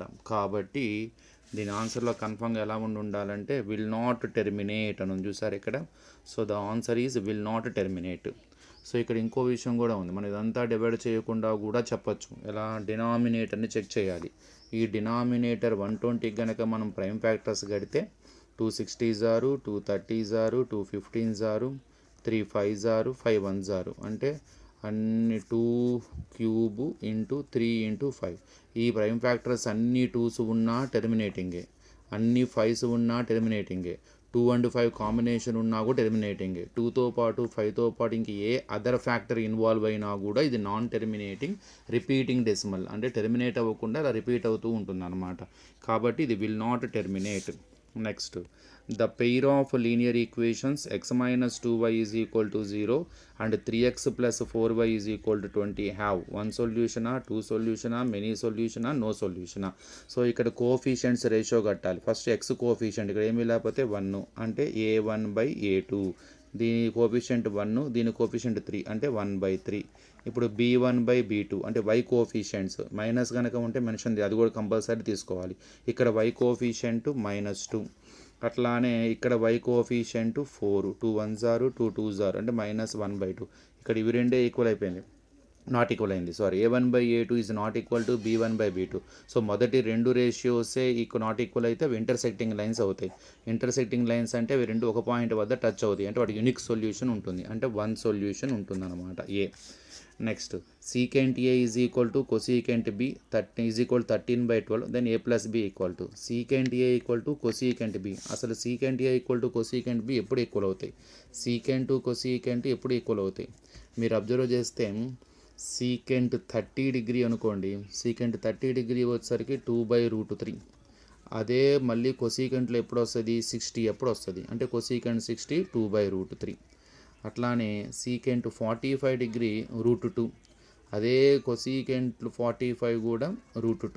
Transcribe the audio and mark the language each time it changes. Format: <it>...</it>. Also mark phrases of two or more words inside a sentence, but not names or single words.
<te>కాబట్టి దీని ఆన్సర్లో కన్ఫర్మ్గా ఎలా ఉండాలంటే</te> <en>will not terminate</en> <te>అని చూసారు ఇక్కడ.</te> <en>So the answer is will not terminate.</en> <te>సో ఇక్కడ ఇంకో విషయం కూడా ఉంది, మనం ఇదంతా డివైడ్ చేయకుండా కూడా చెప్పచ్చు. ఎలా, డినామినేటర్ని చెక్ చేయాలి. ఈ డినామినేటర్ 120 కనుక మనం</te> <en>prime factors</en> <te>కడితే</te> <en>260s are 230s are 215s are 3 5s are 5 1s are,</en> <te>అంటే అన్ని</te> <en>2 cube into 3 into 5.</en> <te>ఈ</te> <en>prime factors</en> <te>అన్ని 2s ఉన్నా టెర్మినేటింగే, అన్ని 5s ఉన్నా టెర్మినేటింగే.</te> <en>2 and 5 combination</en> <te>ఉన్నా కూడా టెర్మినేటింగ్, 2తో పాటు 5తో పాటు ఇంక ఏ</te> <en>other factor</en> <te>ఇన్వాల్వ్ అయినా కూడా ఇది</te> <en>non terminating repeating decimal,</en> <te>అంటే టెర్మినేట్ అవ్వకుండా అలా రిపీట్ అవుతూ ఉంటుంది అనమాట. కాబట్టి ఇది</te> <en>will not terminate. Next, the pair of linear equations x minus 2y is equal to 0 and 3x plus 4y is equal to 20 have one solution, two solution, many solution, no solution.</en> <te>సో ఇక్కడ</te> <en>coefficients ratio</en> <te>కట్టాలి.</te> <en>first x coefficient</en> <te>ఇక్కడ ఏమీ లేకపోతే 1 అంటే a1/a2, దీని కోఎఫిషియంట్ 1, దీని కోఎఫిషియంట్ 3 అంటే 1/3. ఇప్పుడు b1/b2 అంటే</te> <en>y coefficients minus</en> <te>కనుక ఉంటే మెన్షన్ అది కూడా కంపల్సరీ తీసుకోవాలి. ఇక్కడ</te> <en>y coefficient</en> <te>-2, అట్లానే ఇక్కడ</te> <en>y coefficient</en> <te>4,</te> <en>2 1s are 2 2s are</en> <te>అంటే -1/2. ఇక్కడ ఇవి రెండే ఈక్వల్ అయిపోయింది,</te> <en>not equal</en> <te>అయింది, సారీ,</te> <en>a1/a2 is not equal to b1/b2.</en> <te>సో మొదటి రెండు రేషియోసే</te> <en>not equal</en> <te>అయితే అవి</te> <en>intersecting lines</en> <te>అవుతాయి.</te> <en>intersecting lines</en> <te>అంటే అవి రెండు ఒక పాయింట్ వద్ద టచ్ అవుతాయి, అంటే వాటి</te> <en>unique solution</en> <te>ఉంటుంది, అంటే</te> <en>one solution</en> <te>ఉంటుంది అనమాట ఏ. నెక్స్ట్,</te> <en>secant a is equal to cosecant b is equal to 13/12, then a plus b equal to secant a equal to cosecant b.</en> <te>అసలు</te> <en>secant a equal to cosecant b</en> <te>ఎప్పుడు ఈక్వల్ అవుతాయి?</te> <en>secant to cosecant</en> <te>ఎప్పుడు ఈక్వల్ అవుతాయి? మీరు అబ్జర్వ్ చేస్తే</te> <en>secant 30 degree</en> <te>అనుకోండి,</te> <en>secant 30 degree</en> <te>వచ్చేసరికి 2/√3. అదే మళ్ళీ కొసీకెంట్లో ఎప్పుడు వస్తుంది? 60 ఎప్పుడు వస్తుంది, అంటే కొసీకెంట్ 60 2/√3. అట్లానే</te> <en>secant 45 degree</en> <te>√2, అదే కొసీకెంట్ 45 కూడా √2.</te>